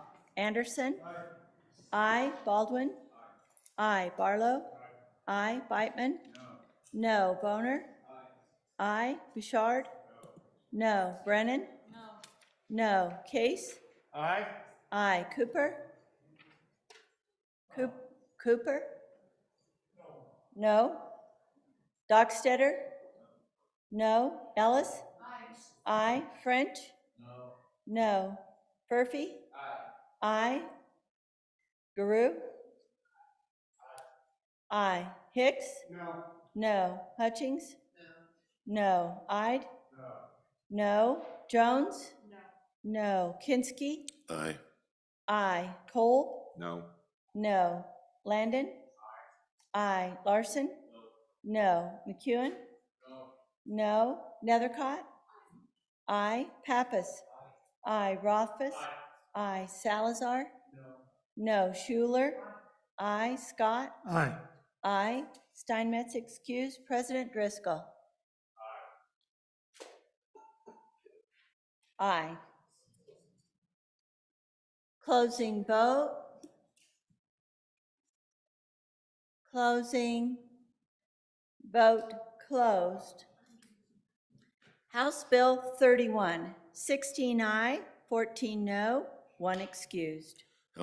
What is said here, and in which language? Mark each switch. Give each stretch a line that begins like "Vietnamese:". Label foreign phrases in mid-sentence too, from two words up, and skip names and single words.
English: Anderson? Aye. Baldwin? Aye. Barlow? Aye. Beitman? No. Boner? Aye. Bouchard? No. Brennan? No. Case? Aye. Aye. Cooper? Cooper? No. Dockstetter? No. Ellis? Aye. French? No. Furphy? Aye. Guru? Aye. Hicks? No. Hutchings? No. Ide? No. Jones? No. Kinski? Aye. Aye. Cole? No. No. Landon? Aye. Larson? No. McEwen? No. Nethercott? Aye. Pappas? Aye. Rothfuss? Aye. Salazar? No. Schuler? Aye. Scott? Aye. Aye. Steinmetz excused. President Driscoll? Aye. Closing vote. Closing. Vote closed. House Bill 31, 16 aye, 14 no, 1 excused.